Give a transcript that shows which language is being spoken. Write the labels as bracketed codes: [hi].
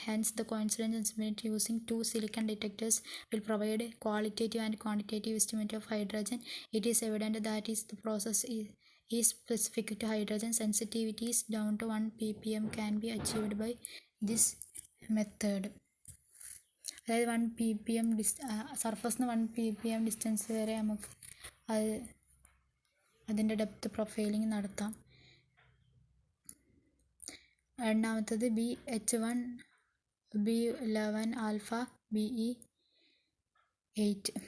[en] Hence, the coincidence estimate using two silicon detectors will provide qualitative and quantitative estimate of hydrogen. It is evident that the process is specific to hydrogen. Sensitivities down to 1 ppm can be achieved by this method. [ml] അതായത് 1 ppm സർഫസിന് 1 ppm distance വരെ നമുക്ക് അതിൻ്റെ depth profiling നടത്താം. രണ്ടാമത്തത് BH1 B11 alpha BE8.